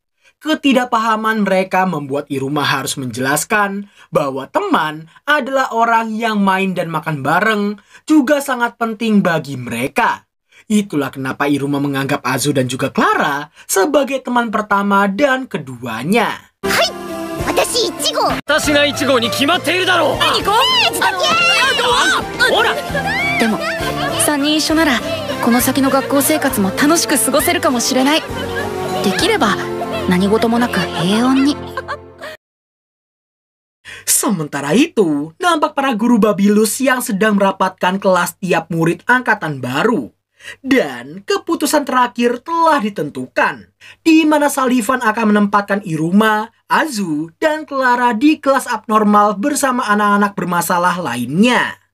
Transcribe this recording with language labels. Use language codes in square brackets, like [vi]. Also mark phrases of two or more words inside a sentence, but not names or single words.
[id] Ketidakpahaman mereka membuat Iruma harus menjelaskan bahwa teman adalah orang yang main dan makan bareng juga sangat penting bagi mereka. Itulah kenapa Iruma menganggap Azu dan juga Clara sebagai teman pertama dan keduanya. [ja] 私1号。私が1号に決まっているだろう。何こほら。でも3人一緒ならこの先の学校生活も楽しく過ごせるかもしれない。できれば何事もなく平穏に。 [id] Sementara itu, nampak para guru Babilus yang sedang merapatkan kelas tiap murid angkatan baru. Dan keputusan terakhir telah ditentukan, di mana Sullivan akan menempatkan Iruma, Azu, dan Clara di kelas abnormal bersama anak-anak bermasalah lainnya.